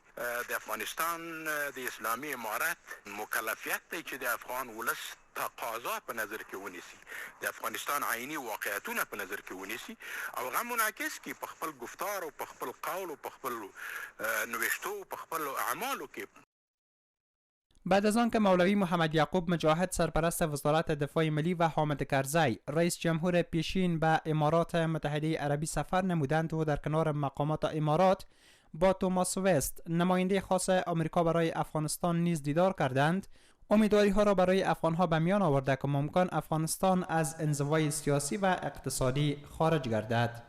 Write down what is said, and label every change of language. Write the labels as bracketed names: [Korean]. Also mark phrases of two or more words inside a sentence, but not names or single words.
[Pashto] د افغانستان د اسلامي امارت مکلفیت دی چې د افغان ولس تقاضا په نظر کې ونیسي، د افغانستان عیني واقعیتونه په نظر کې ونیسي او هغه منعکس کړي په خپل گفتار او په خپل قول او په خپل نوشتو او په خپل اعمالو کې. [Persian] بعد از آن که مولوی محمد یعقوب مجاهد سرپرست وزارت دفاع ملی و حامد کرزی رئیس جمهور پیشین به امارات متحده عربی سفر نمودند و در کنار مقامات امارات با توماس وست نماینده خاص آمریکا برای افغانستان نیز دیدار کردند، امیدواری ها را برای افغان ها به میان آورده که ممکن افغانستان از انزوای سیاسی و اقتصادی خارج گردد.